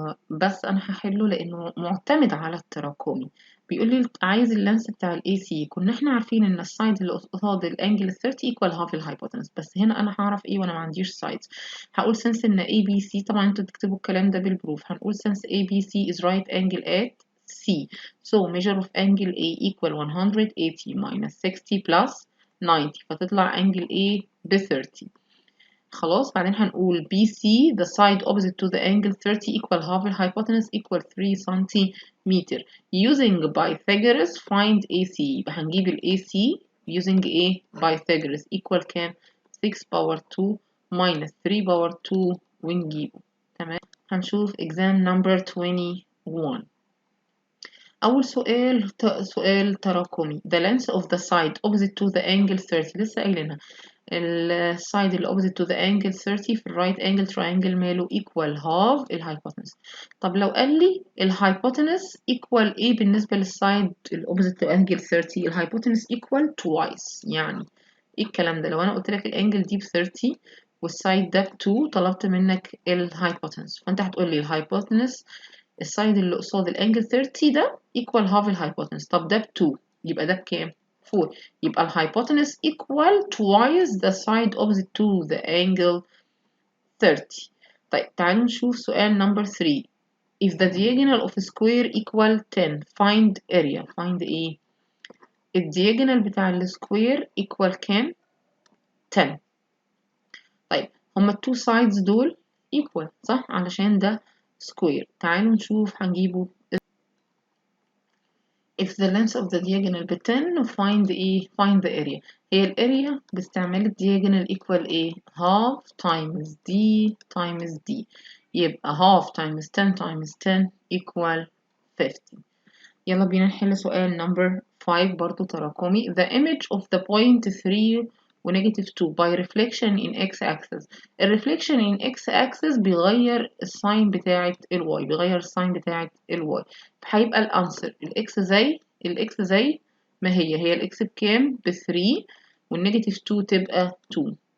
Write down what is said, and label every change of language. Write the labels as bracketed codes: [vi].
[ar] بس انا هحله لانه معتمد على التراكمي. بيقول لي عايز اللانس بتاع الاي سي. كنا احنا عارفين ان السايد اللي قصاد الانجل 30 equal half الهايبوتنس. بس هنا انا هعرف ايه وانا ما عنديش سايدز. هقول since ان اي بي سي طبعا انتوا تكتبوا الكلام ده بالبروف. هنقول since اي بي سي [en] is right angle at C so measure of angle A equal 180 minus 60 plus 90 [ar] فتطلع angle A ب 30. خلاص بعدين هنقول [en] BC the side opposite to the angle 30 equal half the hypotenuse equal 3 centimeter. Using Pythagoras find AC. [ar] يبقى هنجيب ال AC [en] using A Pythagoras equal كام؟ 6 power 2 minus 3 power 2 [ar] ونجيبه. تمام. هنشوف exam number 21. أول سؤال تراكمي. [en] The length of the side opposite to the angle 30 [ar] لسه قايلينها. السايد اللي opposite to the angle 30 في الرايت angle triangle ماله equal half الهايبوتنس. طب لو قال لي الهايبوتنس equal ايه بالنسبة للسايد اللي [en] opposite to angle 30 [ar] الهايبوتنس equal twice. يعني ايه الكلام ده؟ لو انا قلت لك الانجل دي ب 30 والسايد ده ب 2 طلبت منك الهايبوتنس فانت هتقول لي الهايبوتنس السايد اللي قصاد الانجل 30 ده equal half الهايبوتنس. طب ده ب 2 يبقى ده بكام؟ 4. يبقى الهايبوتنس equal [en] twice the side opposite to the angle 30. [ar] طيب تعالوا نشوف سؤال number 3. [en] If the diagonal of a square equal 10 find area. [ar] find ايه؟ الدياجونال بتاع السكوير equal كام؟ 10. طيب هما التو sides دول equal صح؟ علشان ده square. تعالوا نشوف هنجيبه. [en] If the length of the diagonal ب 10 [ar] find ايه؟ [en] find the area. [ar] هي الاريا باستعمال الدياجونال equal ايه؟ half times d times d. [en] يبقى half times 10 times 10 equal 50. [ar] يلا بينا نحل سؤال number 5 برضو تراكمي. [en] The image of the point 3 [ar] و [en] negative 2 by reflection in x-axis. [ar] الرeflection in x-axis بيغير الساين بتاعة الواي. بيغير الساين بتاعة الواي. فهيبقى الانسر الاكس زي ما هي الاكس بكام؟ ب 3 والنيجاتيف 2 تبقى 2.